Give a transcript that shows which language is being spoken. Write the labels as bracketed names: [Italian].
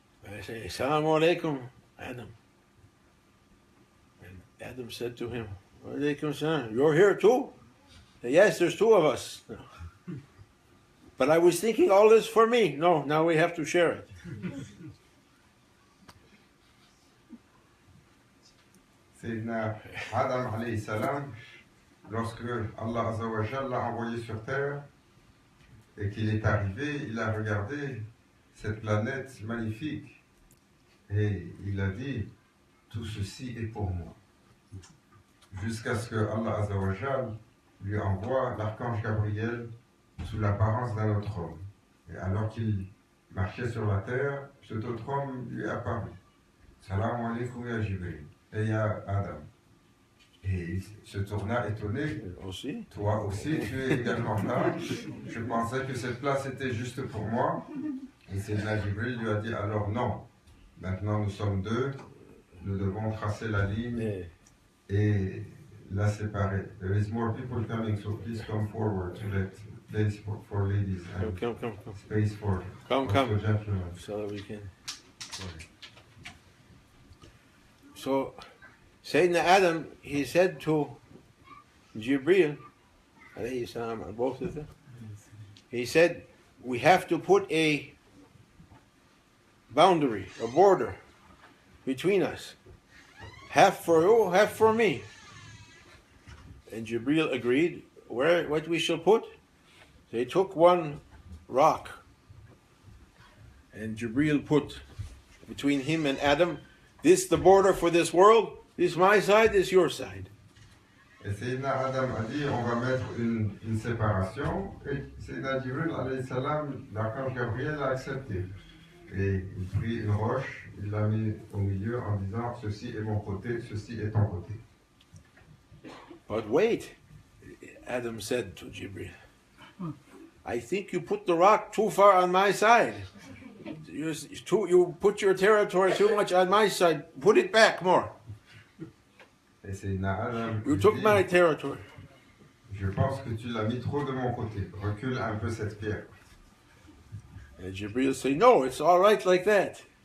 [English] I say, Assalamu alaikum, Adam. And Adam said to him, wa alaikum salam, you're here too? Said, yes, there's two of us. But I was thinking all this for me. No, now we have to share it. [French] Sayyidina Adam alayhi salam, lorsque Allah Azza wa Jalla l'a envoyé sur terre et qu'il est arrivé, il a regardé cette planète magnifique et il a dit, tout ceci est pour moi. Jusqu'à ce que Allah Azza wa Jalla lui envoie l'archange Gabriel sous l'apparence d'un autre homme. Et alors qu'il marchait sur la terre, cet autre homme lui est apparu. Salam alaikum ya Jibril. Et ya Adam. Et il se tourna étonné. Aussi. Toi aussi, tu es également là. Je pensais que cette place était juste pour moi. Et Sayyidina Jibril lui a dit, alors non. Maintenant nous sommes deux. Nous devons tracer la ligne et la séparer. [English] There is more people coming, so please come forward to let place for ladies and Come. space for Come. gentlemen. So that we can. So, Sayyidina Adam, he said to Jibreel, alayhi salam, both of them, he said, we have to put a boundary, a border between us. Half for you, half for me. And Jibreel agreed, what we shall put? They took one rock, and Jibreel put between him and Adam, this the border for this world, this my side, this your side. [French] Et Sayyidina Adam a dit, on va mettre une séparation. Et Sayyidina Jibril, alayhi salam, l'archange Gabriel a accepté. Et il prit une roche, il l'a mis au milieu en disant, ceci est mon côté, ceci est ton côté. [English] But wait, Adam said to Jibreel, I think you put the rock too far on my side. You put your territory too much on my side. Put it back more. [French] Et Sayyidina Adam, [English] You took my territory. [French] je pense que tu l'as mis trop de mon côté. Recule un peu cette pierre. [English] And Jibreel said, no, it's all right like that.